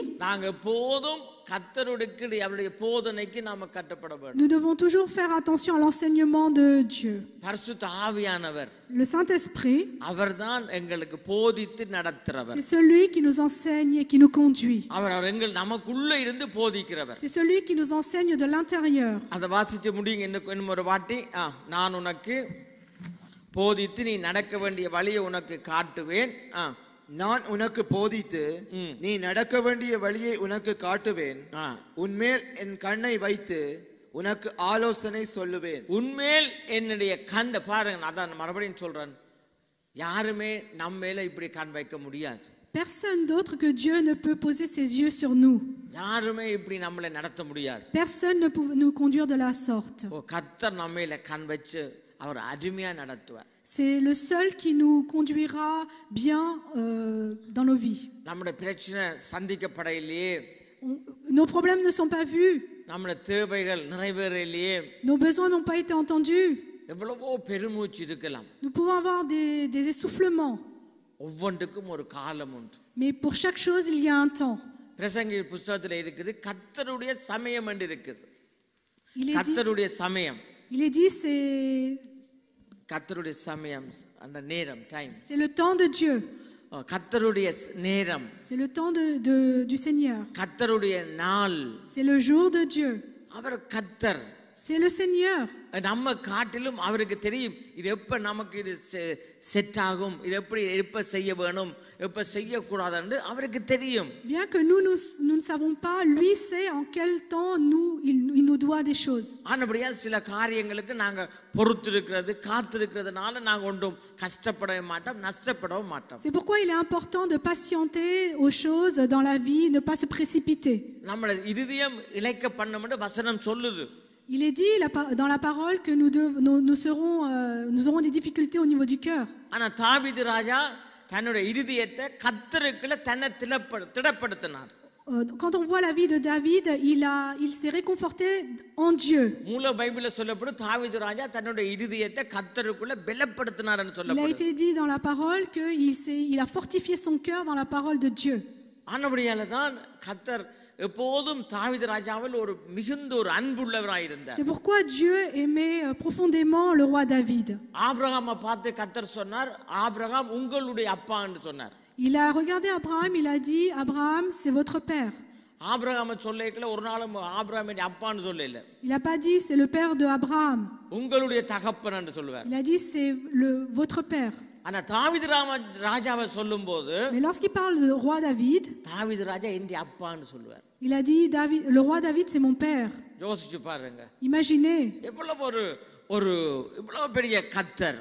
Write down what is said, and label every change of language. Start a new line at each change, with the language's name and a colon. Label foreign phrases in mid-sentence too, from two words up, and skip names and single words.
Tamil: நாங்க போதும் கர்த்தருடைய அவருடைய போதனைக்கு நாம கட்டப்பட வேண்டும்.
French: nous devons toujours faire attention à l'enseignement de Dieu.
Tamil: பரிசுத்த ஆவியானவர்,
French: Le Saint-Esprit,
Tamil: அவர்தான் எங்களுக்கு போதித்து நடத்துறவர்.
French: c'est celui qui nous enseigne et qui nous conduit.
Tamil: அவர் எங்கள் நமக்குள்ள இருந்து போதிக்கிறவர்.
French: C'est celui qui nous enseigne de l'intérieur.
Tamil: அதை வாசிச்சு முடியுங்க இன்னும் ஒரு வாட்டி. நான் உனக்கு போதித்து நீ நடக்க வேண்டிய வழியை உனக்கு காட்டுவேன். நான் உனக்கு போதித்து நீ நடக்க வேண்டிய வழியை உனக்கு காட்டுவேன். உன்மேல் என் கண்ணை வைத்து உனக்கு ஆலோசனை சொல்லுவேன். உன்மேல் என்னுடைய கண் பாருங்க, அதான் மறுபடியும் சொல்றேன், யாருமே நம்ம மேல இப்படி கண் வைக்க முடியாது.
French: Personne d'autre que Dieu ne peut poser ses yeux sur nous.
Tamil: யாருமே இப்படி நம்மளை நடத்த முடியாது.
French: Personne ne peut nous conduire de la sorte.
Tamil: கர்த்தர் நம்ம மேல கண் வச்சு அவர் அருமையா நடத்துவார்.
French: C'est le seul qui nous conduira bien dans nos vies.
Tamil: நம்முடைய பிரச்சனை சந்திக்கப்படையிலேயே,
French: Nos problèmes ne sont pas vus.
Tamil: நம்முடைய தேவைகள் நிறைவேறலையே,
French: Nos besoins n'ont pas été entendus.
Tamil: எவ்வளவோ பெருமூச்சு இருக்கலாம்.
French: Nous pouvons avoir des essoufflements.
Tamil: ஒவ்வொன்றுக்கும் ஒரு காலம் உண்டு.
French: Mais pour chaque chose, il y a un temps.
Tamil: பிரசங்கி புத்தகத்துல இருக்குது, கர்த்தருடைய சமயம் என்று இருக்குது.
French: Il est dit,
Tamil: கர்த்தருடைய சமயம்,
French: c'est
Tamil: கர்த்தருடைய சமயம், அந்த நேரம், டைம்,
French: le temps de Dieu.
Tamil: கர்த்தருடைய நேரம்,
French: C'est le temps du Seigneur.
Tamil: கர்த்தருடைய நாள்,
French: C'est le jour de Dieu.
Tamil: அவர் கர்த்தர்.
French: C'est le Seigneur.
Tamil: நம்ம காட்டிலும் அவருக்கு தெரியும் இது எப்ப நமக்கு இது செட் ஆகும், இது எப்படி எப்ப செய்ய வேணும், எப்ப செய்யக்கூடாதுன்னு அவருக்கு தெரியும்.
French: Bien que nous ne savons pas, lui sait en quel temps il nous doit des choses.
Tamil: ஆனபடியா சில காரியங்களுக்கு நாங்க பொறுத்திருக்கிறது, காத்திருக்கிறதுனால நாங்க ஒன்றும் கஷ்டப்படவே மாட்டோம், நஷ்டப்படவும் மாட்டோம்.
French: C'est pourquoi il est important de patienter aux choses dans la vie, ne pas se précipiter.
Tamil: நம்மளோட இதயம் இளைக்க பண்ணணும்னு வசனம் சொல்லுது.
French: Il est dit dans la parole que nous aurons des difficultés au niveau du cœur.
Tamil: ஆனா தாவீது ராஜா தன்னுடைய இதயத்தை கர்த்தருக்குள்ள தன்னை திடப்படுத்தினார்.
French: Quand on voit la vie de David, il s'est réconforté en Dieu.
Tamil: மூல பைபிள்ல சொல்லப்படும் தாவீது ராஜா தன்னுடைய இதயத்தை கர்த்தருக்குள்ள பலப்படுத்தினார்னு
French: Il a
Tamil: சொல்லப்படும்.
French: été dit dans la parole que il a fortifié son cœur dans la parole de Dieu.
Tamil: ஆனபடியால தான் கர்த்தர் எப்போதும் தாவீது ராஜாவில் ஒரு மிகுந்த ஒரு அன்புள்ளவராய் இருந்தார்.
French: C'est pourquoi Dieu aimait profondément le roi David.
Tamil: ஆபிரகாமை பார்த்து கர்த்தர் சொன்னார், ஆபிரகாம் உங்களுடைய அப்பா என்று சொன்னார்.
French: Il a regardé Abraham, il a dit, Abraham, c'est votre père.
Tamil: ஆபிரகாமை சொல்லல, ஒரு நாளும் ஆபிரகாம் அப்பான்னு சொல்லல.
French: Il n'a pas dit c'est le père de Abraham.
Tamil: உங்களுடைய தகப்பன் என்று சொல்வார்.
French: Il a dit c'est votre père.
Tamil: ஆனா தாவீது ராஜாவை சொல்லும்போது
French: Mais lorsqu'il parle du roi David,
Tamil: தாவீது ராஜா என் அப்பான்னு சொல்லுவார்.
French: il a dit le roi David c'est mon père.
Tamil: யோசிச்சு பாருங்க.
French: Imaginez.
Tamil: எவ்வளவு ஒரு இவ்வளவு பெரிய கர்த்தர்.